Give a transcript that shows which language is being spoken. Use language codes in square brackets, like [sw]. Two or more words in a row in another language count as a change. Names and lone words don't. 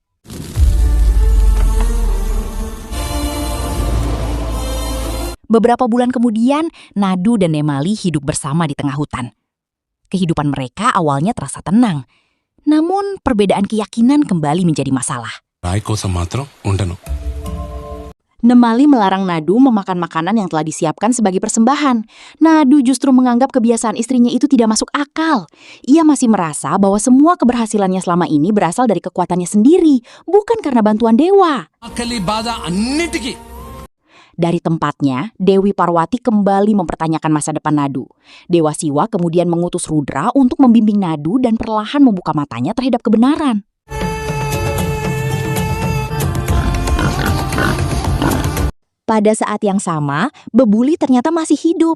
[id] Beberapa bulan kemudian, Nadu dan Nemali hidup bersama di tengah hutan. Kehidupan mereka awalnya terasa tenang. Namun, perbedaan keyakinan kembali menjadi masalah. [te] రాయి కోసం మాత్రం ఉండను. [id] Nemali melarang Nadu memakan makanan yang telah disiapkan sebagai persembahan. Nadu justru menganggap kebiasaan istrinya itu tidak masuk akal. Ia masih merasa bahwa semua keberhasilannya selama ini berasal dari kekuatannya sendiri, bukan karena bantuan dewa. [te] ఆకలి బాధ అన్నిటికీ [id] Dari tempatnya, Dewi Parwati kembali mempertanyakan masa depan Nadu. Dewa Siwa kemudian mengutus Rudra untuk membimbing Nadu dan perlahan membuka matanya terhadap kebenaran. Pada saat yang sama, Bebuli ternyata masih hidup.